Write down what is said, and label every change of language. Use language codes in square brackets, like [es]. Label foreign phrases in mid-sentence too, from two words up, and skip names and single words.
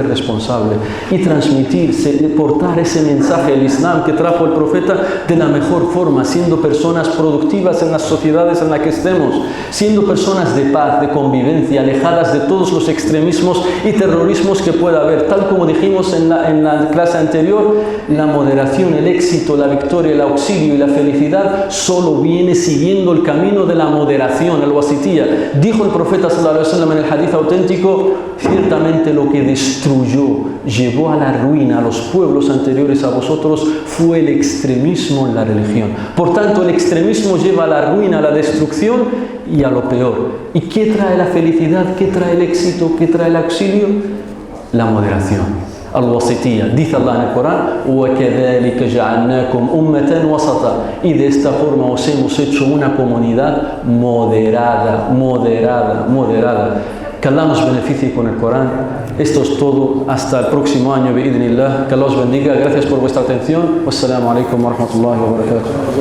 [es] responsable y transmitir, portar ese mensaje, el Islam que trajo el profeta, de la mejor forma, siendo personas productivas en las sociedades en las que estemos, siendo personas de paz, de convivencia, alejadas de todos los extremismos y terrorismos que pueda haber, tal como dijimos en la clase anterior, la moderación, el éxito, la victoria, el auxilio y la felicidad solo viene siguiendo el camino de la moderación, el wasitiyya. Dijo el profeta [ar] صلى الله عليه وسلم [es] en el hadith auténtico: ciertamente lo que destruyó, llevó a la ruina a los pueblos anteriores a vosotros fue el extremismo en la religión. Por tanto, el extremismo lleva a la ruina, a la destrucción y a lo peor. ¿Y qué trae la felicidad? ¿Qué trae el éxito? ¿Qué trae el auxilio? La moderación, al-wasitiyya. Dice Allah en el Corán: [ar] وَكَذَلِكَ جَعَلْنَاكُمْ أُمَّةً وَسَطًا. [es] Y de esta forma os hemos hecho una comunidad moderada. Que Allah nos beneficie con el Corán. Esto es todo. Hasta el próximo año, bi'idhnillah. Que Allah os bendiga. Gracias por vuestra atención. [ar] والسلام عليكم ورحمة الله وبركاته.